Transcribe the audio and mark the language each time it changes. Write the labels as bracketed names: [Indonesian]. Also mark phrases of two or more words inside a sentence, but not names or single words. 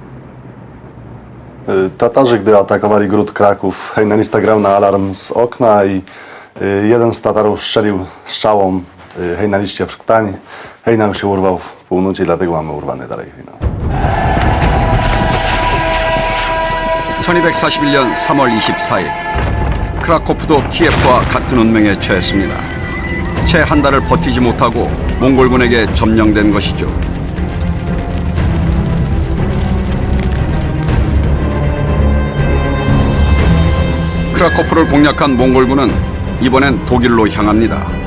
[Polish] Tatarzy, gdy atakowali gród Kraków, Hejnalista grał na alarm z okna i jeden z Tatarów strzelił strzałą Hejnaliście w krtań. Hejnał się urwał w północy, dlatego mamy urwany dalej Hejnał. [Korean] 1241년 3월 24일 크라코프도 키예프와 같은 운명에 처했습니다. 채 한 달을 버티지 못하고 몽골군에게 점령된 것이죠. 크라코프를 공략한 몽골군은 이번엔 독일로 향합니다.